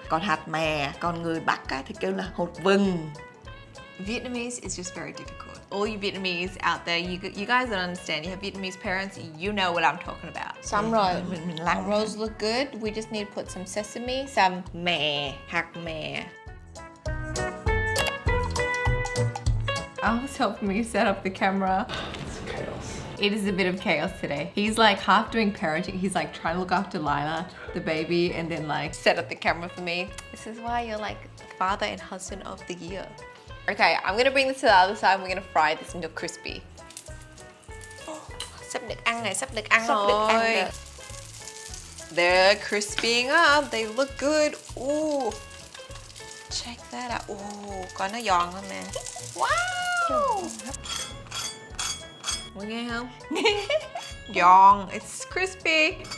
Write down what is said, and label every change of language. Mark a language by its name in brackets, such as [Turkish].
[Vietnamese] Còn hạt mè, còn người Bắc á, thì kêu là hột vừng. [English] Vietnamese is just very difficult. All you Vietnamese out there, you guys don't understand. You have Vietnamese parents, you know what I'm talking about. [Vietnamese] Xong rồi, Mình lăn. [English] our rolls look good. We just need to put some sesame, some [Vietnamese] mè, hạt mè. [English] Al's helping me set up the camera. It's chaos. It is a bit of chaos today. He's like half doing parenting. He's like trying to look after Lila, the baby, and then like set up the camera for me. This is why you're like father and husband of the year. Okay, I'm gonna bring this to the other side and we're gonna fry this until crispy. [Vietnamese] Sắp được ăn rồi, sắp được ăn rồi. [English] They're crispying up. They look good. Ooh. Check that out. [Vietnamese] Ooh, coi nó giòn không nè. Wow. Mọi nghe không? Giòn. [English] It's crispy.